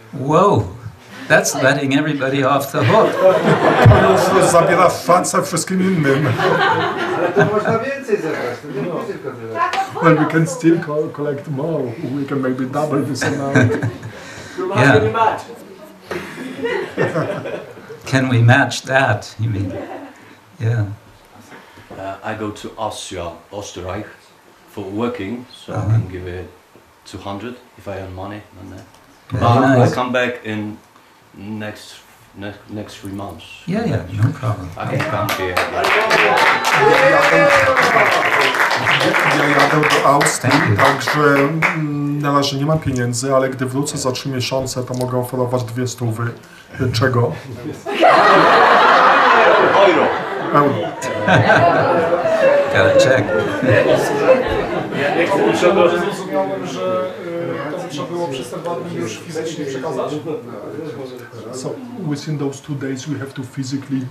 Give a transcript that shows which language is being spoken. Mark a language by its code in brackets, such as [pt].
[en] Whoa, that's letting everybody off the hook. [pl] To już zabiera szansę wszystkim innym. Ale to można więcej zebrać, to nie musi tylko tyle. [en] Well, we can still collect more. We can maybe double this amount. Yeah. Can we match that, you mean? Yeah. I go to Austria, Österreich for working, so I can give it 200 if I earn money on that. Very nice. I come back in next 3 months. Yeah, no problem. I can come here. [pl] Ja jadę do Austrii, także na razie nie mam pieniędzy, ale gdy wrócę za 3 miesiące, to mogę oferować 200. Czego? Euro. [en] Gotta check. [pl] Zrozumiałem, że to trzeba było przez te 2 dni już fizycznie przekazać. [en] So within those 2 days we have to physically